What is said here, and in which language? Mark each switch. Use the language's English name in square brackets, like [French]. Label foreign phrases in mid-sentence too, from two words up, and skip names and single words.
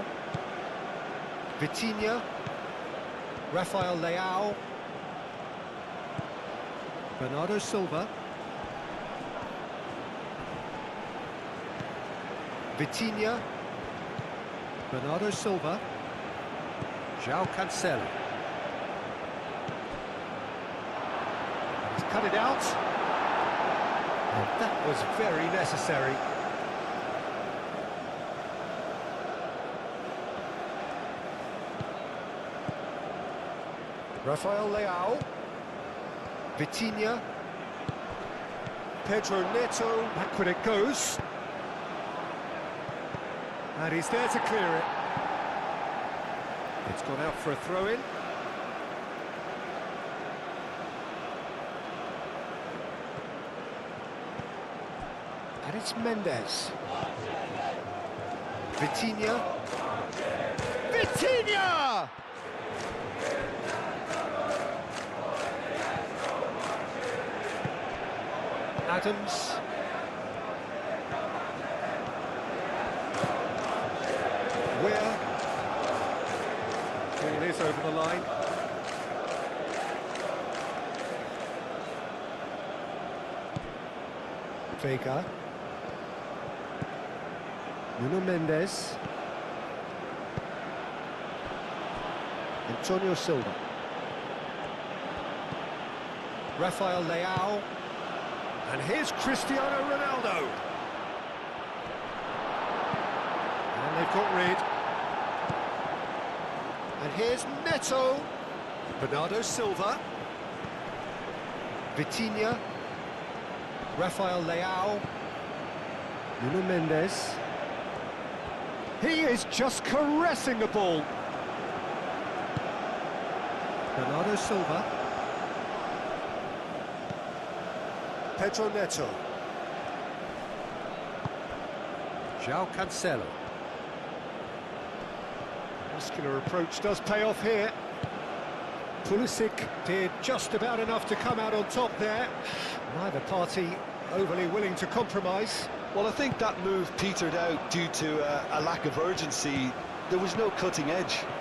[English] Vitinha. Rafael Leao. Bernardo Silva. Vitinha. Bernardo Silva. João Cancelo. He's cut it out. And that was very necessary. Rafael Leao. Vitinha. Pedro Neto. Back when it goes. And he's there to clear it. It's gone out for a throw-in. And it's Mendes. Vitinha. Vitinha! Adams. Where? Ball is over the line. Vega. Nuno Mendes. Antonio Silva. Rafael Leao. And here's Cristiano Ronaldo. And they've got rid. And here's Neto. Bernardo Silva. Vitinha. Rafael Leao. Nuno Mendes. He is just caressing the ball. Bernardo Silva. Pedro Neto. João Cancelo. Muscular approach does pay off here. Pulisic did just about enough to come out on top there. Neither party overly willing to compromise. Well, I think that move petered out due to a lack of urgency. There was no cutting edge.